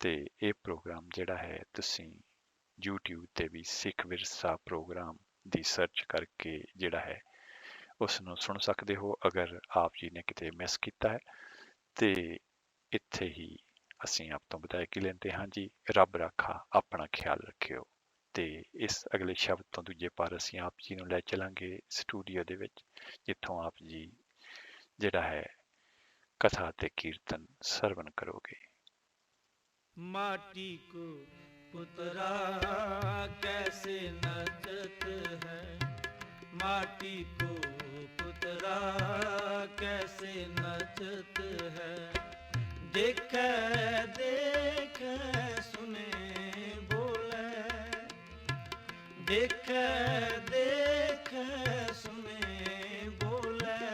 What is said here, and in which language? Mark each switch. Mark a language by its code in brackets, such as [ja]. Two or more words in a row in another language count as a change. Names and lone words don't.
[pa] ਤੇ ਇਹ ਪ੍ਰੋਗਰਾਮ ਜਿਹੜਾ ਹੈ ਤੁਸੀਂ YouTube ਤੇ ਵੀ ਸਿੱਖ ਵਿਰਸਾ ਪ੍ਰੋਗਰਾਮ ਦੀ ਸਰਚ ਕਰਕੇ ਜਿਹੜਾ ਹੈ ਉਸ ਨੂੰ ਸੁਣ ਸਕਦੇ ਹੋ ਅਗਰ ਆਪ ਜੀ ਨੇ ਕਿਤੇ ਮਿਸ ਕੀਤਾ ਹੈ। ਤੇ ਇੱਥੇ ਹੀ ਅਸੀਂ ਆਪ ਤੋਂ ਵਿਦਾਇਗੀ ਲੈਂਦੇ ਹਾਂ ਜੀ। ਰੱਬ ਰਾਖਾ, ਆਪਣਾ ਖਿਆਲ ਰੱਖਿਓ। ਤੇ ਇਸ ਅਗਲੇ ਸ਼ਬਦ ਤੋਂ ਦੂਜੇ ਪਾਰ ਅਸੀਂ ਆਪ ਜੀ ਨੂੰ ਲੈ ਚਲਾਂਗੇ ਸਟੂਡੀਓ ਦੇ ਵਿੱਚ, ਜਿੱਥੋਂ ਆਪ ਜੀ ਜਿਹੜਾ ਹੈ ਕਥਾ ਤੇ ਕੀਰਤਨ ਸ੍ਰਵਣ ਕਰੋਗੇ। [hi] माटी को पुतरा कैसे नचत है, माटी को पुतरा कैसे नचत है, देखे देखे सुने बोले, देखे देखे सुने बोले,